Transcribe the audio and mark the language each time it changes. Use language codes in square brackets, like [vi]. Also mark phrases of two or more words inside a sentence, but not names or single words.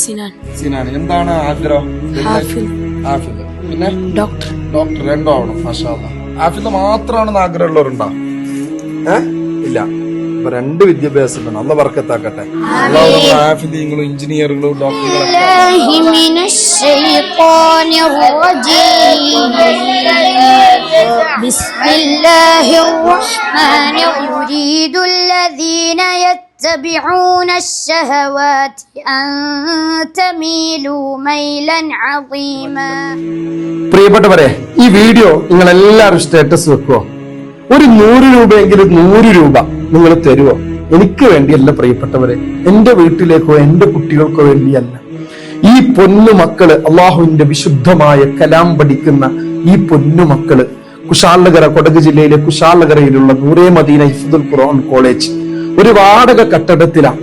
[ml] സിനാൻ. എന്താണ് ആഗ്രഹം? ഹാഫിദ്. പിന്നെ ഡോക്ടർ. രണ്ടും ആവണം. [ar] ما شاء الله. [ml] ഹാഫിദ് മാത്രമാണെന്ന് ആഗ്രഹമുള്ളവരുണ്ടോ? ഇല്ല. അപ്പൊ 2 വിദ്യാഭ്യാസം വേണം. അല്ലാഹ് ബർക്കത്താക്കട്ടെ. ഹാഫിദുകളും എഞ്ചിനീയറുകളും ഡോക്ടറുകളും. [ar] يتبعون الشهوات أن تميلوا ميلا عظيما. [ml] പ്രിയപ്പെട്ടവരെ, ഈ വീഡിയോ നിങ്ങൾ എല്ലാവരും സ്റ്റാറ്റസ് വെക്കുവോ? ഒരു 100 രൂപയെങ്കിലും 100 രൂപ നിങ്ങൾ തരുവോ? എനിക്ക് വേണ്ടിയല്ല പ്രിയപ്പെട്ടവരെ, എന്റെ വീട്ടിലേക്കോ എന്റെ കുട്ടികൾക്കോ വേണ്ടിയല്ല. ഈ പൊന്നു മക്കള്, അള്ളാഹുവിന്റെ വിശുദ്ധമായ കലാം പഠിക്കുന്ന ഈ പൊന്നു മക്കള് കുശാലകര, കൊടക് ജില്ലയിലെ കുശാലകരയിലുള്ള നൂറേ മദീന ഹിഫ്ദുൽ ഖുർആൻ കോളേജ് ഒരു വാടക കെട്ടിടത്തിലാണ്.